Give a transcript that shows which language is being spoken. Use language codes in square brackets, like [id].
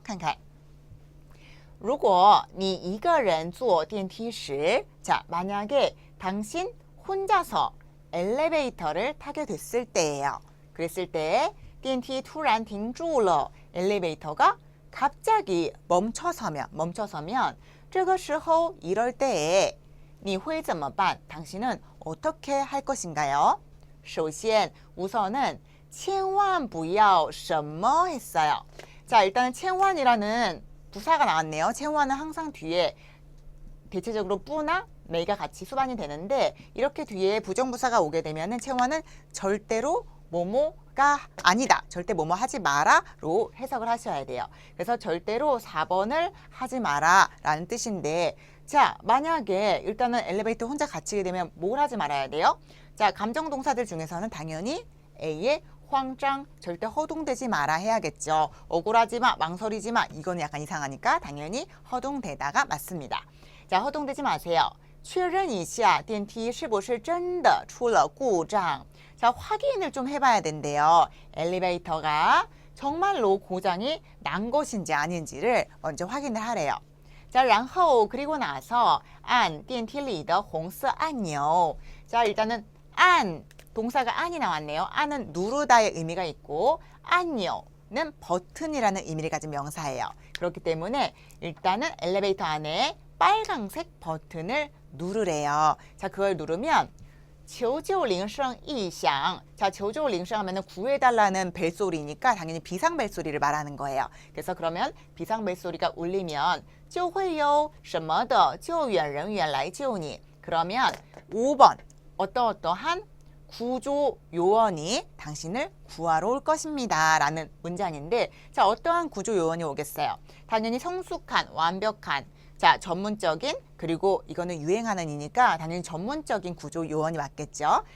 [zh] 看看如果你一个人坐电梯时 [ko] 자, 만약에 당신 혼자서 엘리베이터를 타게 됐을 때예요. 그랬을 때 [zh] 电梯突然停住了 [ko] 엘리베이터가 갑자기 멈춰서면 [zh] 这个时候 [ko] 이럴 때에 [zh] 你会怎么办 [ko] 당신은 어떻게 할 것인가요? [zh] 首先 [ko] 우선은 [zh] 千万不要什么 [ko] 했어요. 자, 일단은 千万이라는 부사가 나왔네요. 千万은 항상 뒤에 대체적으로 뿌나 메이가 같이 수반이 되는데 이렇게 뒤에 부정부사가 오게 되면은 채원은 절대로 뭐뭐가 아니다. 절대 뭐뭐 하지 마라로 해석을 하셔야 돼요. 그래서 절대로 4번을 하지 마라라는 뜻인데 자, 만약에 일단은 엘리베이터 혼자 갇히게 되면 뭘 하지 말아야 돼요? 자, 감정동사들 중에서는 당연히 A의 황장 절대 허둥대지 마라 해야겠죠. 억울하지 마, 망설이지 마. 이거는 약간 이상하니까 당연히 허둥대다가 맞습니다. 자, 허둥대지 마세요. [zh] 确认一下电梯是不是真的出了故障. [ko] 자, 확인을 좀 해봐야 된대요. 엘리베이터가 정말로 고장이 난 것인지 아닌지를 먼저 확인을 하래요. [zh] 자, 然后 [ko] 그리고 나서 [zh] 按电梯里的红色按钮. [ko] 자, 일단은 안 동사가 안이 나왔네요. 안은 누르다의 의미가 있고 按钮는 버튼이라는 의미를 가진 명사예요. 그렇기 때문에 일단은 엘리베이터 안에 빨강색 버튼을 누르래요. 자, 그걸 누르면 [zh] 求救铃声异响. [ko] 자, 求救铃声 하면은 구해달라는 벨소리니까 당연히 비상벨소리를 말하는 거예요. 그래서 그러면 비상벨소리가 울리면 [zh] 就会有什么的救援人员来救你. [ko] 그러면 5번 어떠어떠한 구조 요원이 당신을 구하러 올 것입니다. 라는 문장인데, 자, 어떠한 구조 요원이 오겠어요? 당연히 성숙한, 완벽한, 자, 전문적인, 그리고 이거는 유행하는 이니까 당연히 전문적인 구조 요원이 맞겠죠.